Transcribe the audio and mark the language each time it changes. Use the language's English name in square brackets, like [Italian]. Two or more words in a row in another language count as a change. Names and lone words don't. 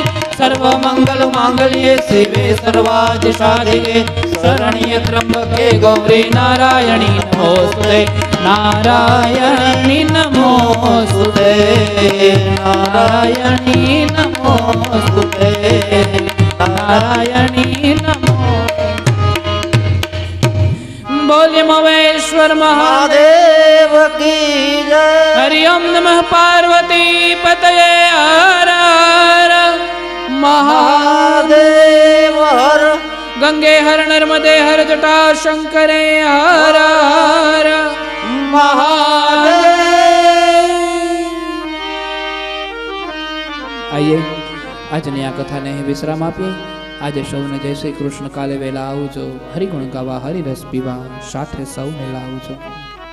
[Sanskrit] सर्वमङ्गलमाङ्गल्ये शिवे सर्वादिसाधिके शरण्ये त्र्यम्बके गौरी नारायणी नमोस्तुते नारायणी नमोस्तुते नारायणी नमोस्तुते नारायणी नमो बोलिए महेश्वर [Hindi] महादेव की जय [Sanskrit] हरि ओम नमः पार्वती पतये हर हर महादेव हर गंगे हर नर्मदे हर जटा शंकरे हर हर महादेव [Gujarati] आइए આજની આ કથાને અહીં વિશ્રામ આપીએ આજે સૌને જય શ્રી કૃષ્ણ કાલે વહેલા આવજો હરિગુણ ગાવા હરિરસ પીવા સાથે સૌને લાવજો